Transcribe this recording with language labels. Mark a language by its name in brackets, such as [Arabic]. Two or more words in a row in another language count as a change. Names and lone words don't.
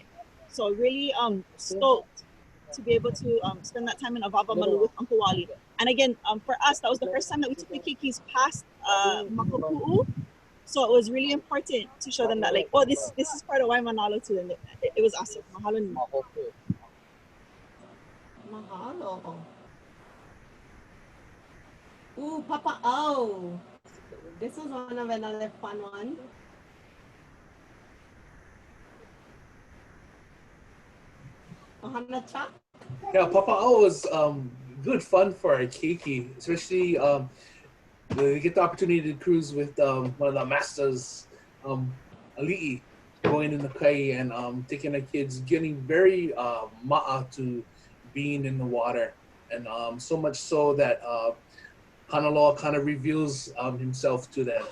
[English] So really stoked to be able to spend that time in Avava Malu with Uncle Wally. And again, for us, that was the first time that we took the keikis past Makapu'u. So it was really important to show them that, like, oh, this is part of Waimanalo too. And it was awesome. [Hawaiian] Mahalo nui. [English] Mahalo. Ooh, Papa O. This was one of another fun one. ʻOhana cha? Yeah, papa'o was good fun for our keiki, especially we get the opportunity to cruise with one of the masters, ali'i, going in the kai and taking the kids, getting very ma'a to being in the water, and so much so that Kanaloa kind of reveals himself to them.